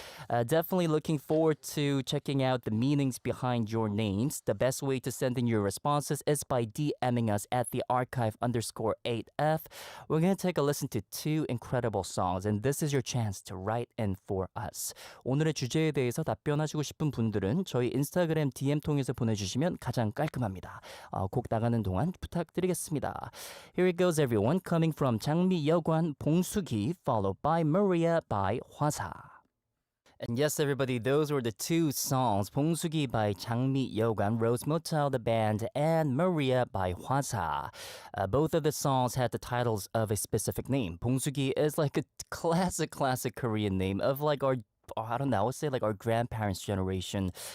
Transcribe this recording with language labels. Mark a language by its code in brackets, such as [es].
[en] Definitely looking forward to checking out the meanings behind your names. The best way to send in your responses is by DMing us at the archive_8F. We're going to take a listen to 2 incredible songs, and this is your chance to write in for us. [ko] 오늘의 주제에 대해서 답변하시고 싶은 분들은 저희 인스타그램 DM 통해서 보내주시면 가장 깔끔합니다. 곡 나가는 동안 부탁드리겠습니다. [en] Here it goes, everyone. Coming from 장미 여관 봉숙이, followed by Maria by 화사. And yes, everybody, those were the 2 songs, 봉숙이 by 장미 여관, Rose Motel, the band, and Maria by 화사. Both of the songs had the titles of a specific name. 봉숙이 is like a classic Korean name of like our, I don't know, I would say like our grandparents' generation.